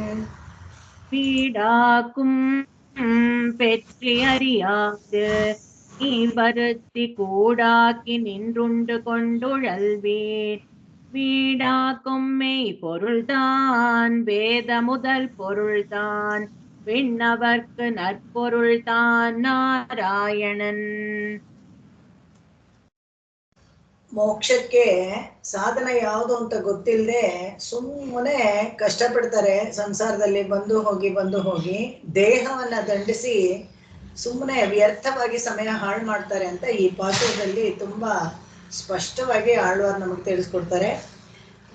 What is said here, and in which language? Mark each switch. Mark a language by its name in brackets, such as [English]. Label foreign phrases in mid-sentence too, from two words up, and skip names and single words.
[Tamil] வீடாக்கும் பெற்றி அறியாது நீ வருத்தி கூடாக்கி நின்றுண்டு கொண்டுழல்வீர் வீடாக்கும் மெய் பொருள்தான் வேத முதல் பொருள்தான் விண்ணவர்க்கு நற்பொருள்தான் நாராயணன். [Kannada] ಮೋಕ್ಷಕ್ಕೆ ಸಾಧನ ಯಾವುದು ಅಂತ ಗೊತ್ತಿಲ್ಲದೆ ಸುಮ್ಮನೆ ಕಷ್ಟಪಡ್ತಾರೆ. ಸಂಸಾರದಲ್ಲಿ ಬಂದು ಹೋಗಿ ದೇಹವನ್ನ ದಂಡಿಸಿ ಸುಮ್ಮನೆ ವ್ಯರ್ಥವಾಗಿ ಸಮಯ ಹಾಳು ಮಾಡ್ತಾರೆ ಅಂತ ಈ ಪಾಠದಲ್ಲಿ ತುಂಬಾ ಸ್ಪಷ್ಟವಾಗಿ ಆಳ್ವಾರ್ ನಮಗೆ ತಿಳಿಸ್ಕೊಡ್ತಾರೆ.